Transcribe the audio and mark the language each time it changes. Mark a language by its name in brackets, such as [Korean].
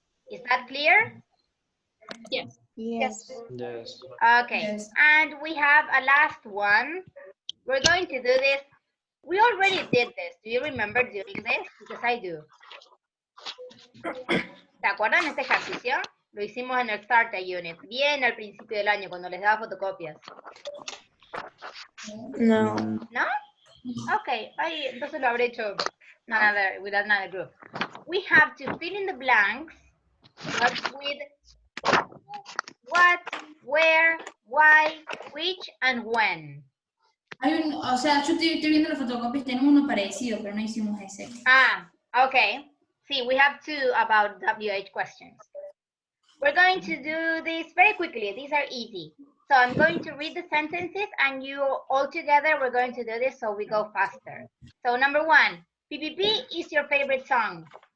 [English] Is that clear? Yes. Yes. Yes. Okay. Yes. And we have a last one. We're going to do this. We already did this. Do you remember doing this? Because I do. [Spanish] ¿Se acuerdan de este ejercicio? Lo hicimos en el Starter Unit, bien al principio del año, cuando les daba fotocopias. No. ¿No? Okay, entonces lo habré hecho [English] with another group. We have to fill in the blanks with what, where, why, which, and when. [Spanish] O sea, yo estoy viendo las fotocopias, tenemos uno parecido, pero no hicimos ese. [English] Okay. See, we have 2 about WH questions. We're going to do this very quickly. These are easy. So I'm going to read the sentences and you all together, we're going to do this so we go faster. So number 1, PPP is your favorite song.